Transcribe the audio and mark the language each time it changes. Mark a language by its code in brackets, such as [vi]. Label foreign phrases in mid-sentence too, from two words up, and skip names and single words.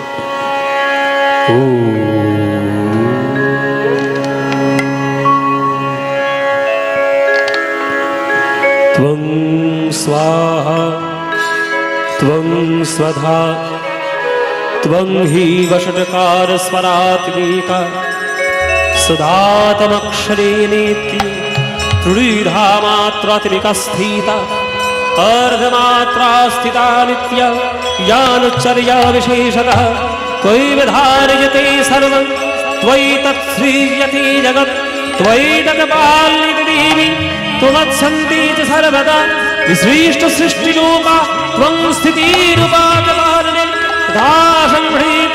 [sa] ত্বং স্বাহা ত্বং স্বধা ত্বং হি বষটকার স্বরাত্মিকা সুধাতমক্ষরে নেতি ত্রিধা মাত্রাত্মিকা স্থিতা अर्धमात्रा स्थिता नित्या यानुच्चर्या विशेषतः त्वयि विधार्यते सर्वं त्वयि तत्श्रीयते जगत् त्वयि तत्पाल्यते देवी त्वमत्सन्ति च सर्वदा विसृष्ट सृष्टिरूपा त्वं स्थितिरूपा च पालने तथा संहृति